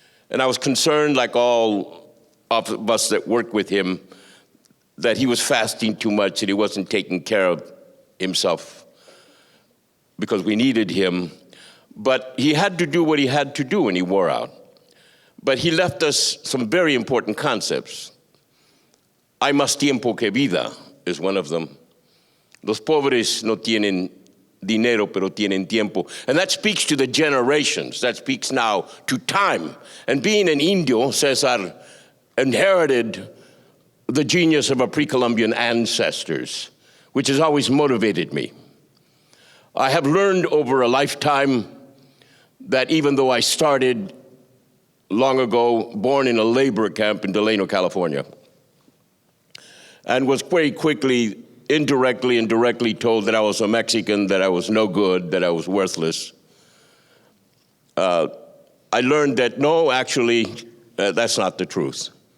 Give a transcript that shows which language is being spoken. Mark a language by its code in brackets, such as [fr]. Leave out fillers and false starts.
[en] And I was concerned, like all of us that worked with him, that he was fasting too much and he wasn't taking care of himself because we needed him. But he had to do what he had to do, and he wore out. But he left us some very important concepts. [es] Hay más tiempo que vida [en] is one of them. [es] Los pobres no tienen dinero, pero tienen tiempo. [en] And that speaks to the generations. That speaks now to time. And being an Indio, Cesar inherited the genius of our pre-Columbian ancestors, which has always motivated me. I have learned over a lifetime that even though I started long ago, born in a labor camp in Delano, California, and was very quickly, indirectly and directly told that I was a Mexican, that I was no good, that I was worthless, I learned that no, actually, that's not the truth.